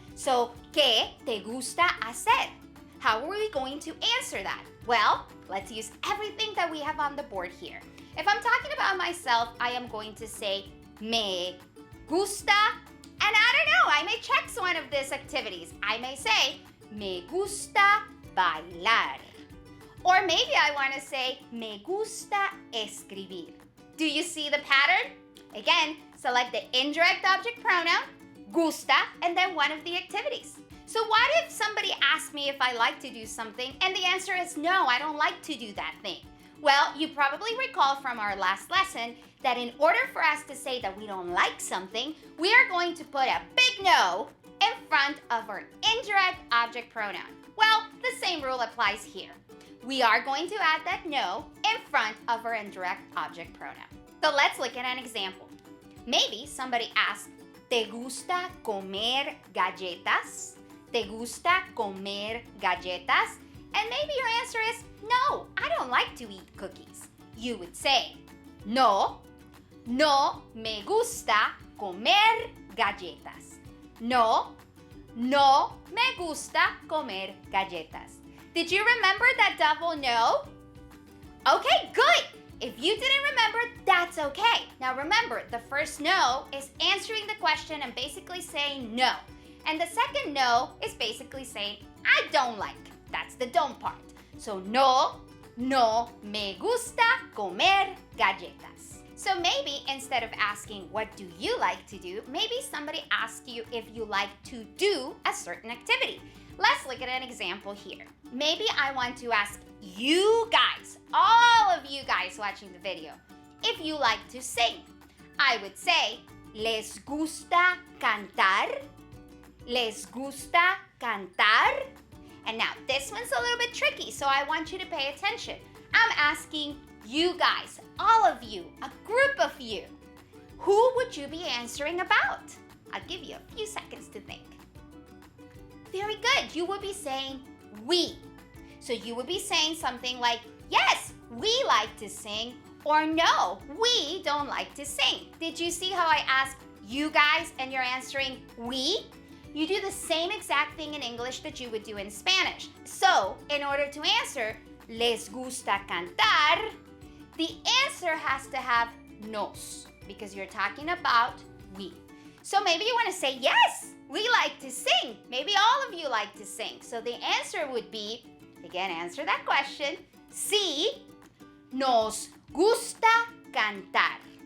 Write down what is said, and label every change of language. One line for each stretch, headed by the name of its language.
English: So,
Spanish: ¿qué te gusta hacer?
English: How are we going to answer that? Well, let's use everything that we have on the board here. If I'm talking about myself, I am going to say
Spanish: me gusta,
English: and I don't know, I may check one of these activities. I may say
Spanish: me gusta bailar.
English: Or maybe I want to say
Spanish: me gusta escribir.
English: Do you see the pattern? Again, select the indirect object pronoun, gusta, and then one of the activities. So what if somebody asks me if I like to do something and the answer is no, I don't like to do that thing? Well, you probably recall from our last lesson that in order for us to say that we don't like something, we are going to put a big no in front of our indirect object pronoun. Well, the same rule applies here. We are going to add that no in front of our indirect object pronoun. So let's look at an example. Maybe somebody asks,
Spanish: ¿te gusta comer galletas? ¿Te gusta comer galletas?
English: And maybe your answer is, no, I don't like to eat cookies. You would say,
Spanish: no, no me gusta comer galletas. No, no me gusta comer galletas.
English: Did you remember that double no? Okay, good. If you didn't remember, that's okay. Now remember, the first no is answering the question and basically saying no. And the second no is basically saying, I don't like. That's the don't part.
Spanish: So no, no me gusta comer galletas.
English: So maybe instead of asking, what do you like to do? Maybe somebody asks you if you like to do a certain activity. Let's look at an example here. Maybe I want to ask you guys, all of you guys watching the video, if you like to sing. I would say,
Spanish: ¿les gusta cantar? ¿Les gusta cantar?
English: And now this one's a little bit tricky, so I want you to pay attention. I'm asking you guys, all of you, a group of you. Who would you be answering about? I'll give you a few seconds to think. Very good. You would be saying we. So you would be saying something like, yes, we like to sing, or no, we don't like to sing. Did you see how I asked you guys and you're answering we? You do the same exact thing in English that you would do in Spanish. So, in order to answer,
Spanish: ¿les gusta cantar?
English: The answer has to have nos, because you're talking about we. So maybe you want to say, yes, we like to sing. Maybe all of you like to sing. So the answer would be, again, answer that question,
Spanish: sí, nos gusta cantar.